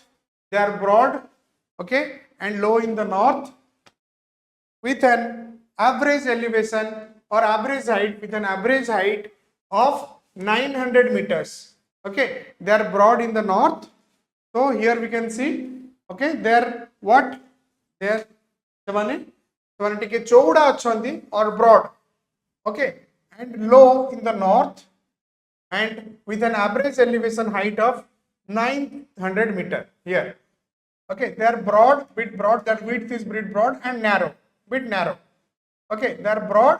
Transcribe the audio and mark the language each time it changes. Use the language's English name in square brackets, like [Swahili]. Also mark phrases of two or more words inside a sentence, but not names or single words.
[English] They are broad, okay, and low in the north, with an average elevation or average height, with an average height of 900 meters. Okay, they are broad in the north. So here we can see, okay, they are what? They are [Odia] ଟିକେ ଚଉଡ଼ା ଅଛନ୍ତି [English] or broad, okay, and low in the north, and with an average elevation height of 900 meter here. Okay, they are broad, bit broad, that width is bit broad, and narrow, bit narrow. Okay, they are broad.